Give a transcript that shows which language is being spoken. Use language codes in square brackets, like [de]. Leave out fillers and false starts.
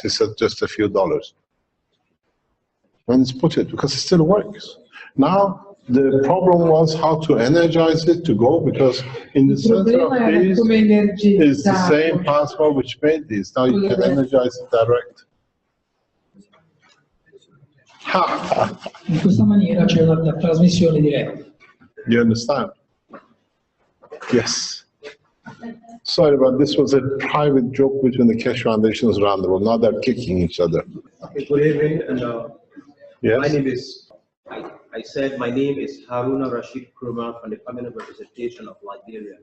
[en] He said just a few dollars. When it's put it, because it still works. Now, the problem was how to energize it to go, because in the center of these is the same plasma which made these. Now you can energize it direct. [it] In questa maniera c'è una trasmissione diretta. [en] You understand? Yes. Sorry, but this was a private joke between the Keshe Foundations around the world. Now they're kicking each other. Okay, good evening, and Yes? my name is, I said my name is Haruna Rashid Kurma from the Permanent Representation of Liberia.